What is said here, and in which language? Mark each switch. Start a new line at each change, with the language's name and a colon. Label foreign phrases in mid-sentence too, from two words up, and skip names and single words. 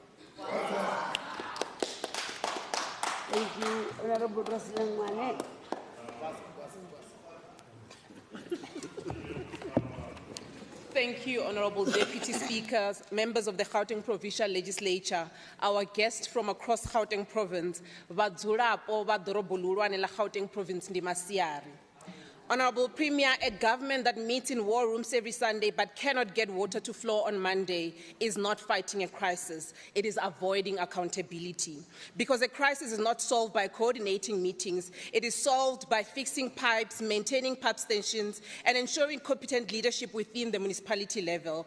English: Thank you, Honourable President Mane. Thank you, Honourable Deputy Speakers, members of the Gauteng Provincial Legislature, our guests from across Gauteng Province,
Venda: vadzulapo va dorobo lulwane la Gauteng Province ndi Masiari.
English: Honourable Premier, a government that meets in war rooms every Sunday but cannot get water to flow on Monday is not fighting a crisis. It is avoiding accountability. Because a crisis is not solved by coordinating meetings. It is solved by fixing pipes, maintaining pipe stations, and ensuring competent leadership within the municipality level.